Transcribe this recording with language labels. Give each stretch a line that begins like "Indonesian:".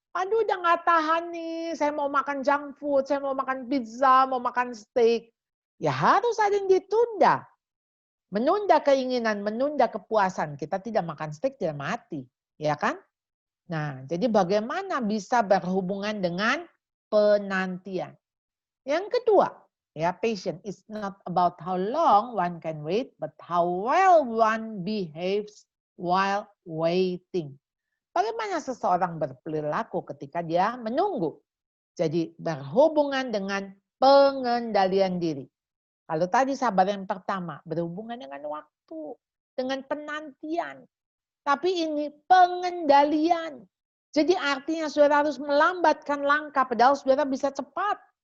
Indonesian: Aduh udah nggak tahan nih, saya mau makan junk food, saya mau makan pizza, mau makan steak. Ya harus ada yang ditunda. Menunda keinginan, menunda kepuasan. Kita tidak makan steak, tidak mati. Ya kan? Nah, jadi bagaimana bisa berhubungan dengan penantian. Yang kedua, ya,
English: patient is not about how long one can wait, but how well one behaves while waiting.
Indonesian: Bagaimana seseorang berperilaku ketika dia menunggu. Jadi berhubungan dengan pengendalian diri. Kalau tadi sabar yang pertama, berhubungan dengan waktu, dengan penantian. Tapi ini pengendalian. Jadi artinya saudara harus melambatkan langkah, padahal saudara bisa cepat.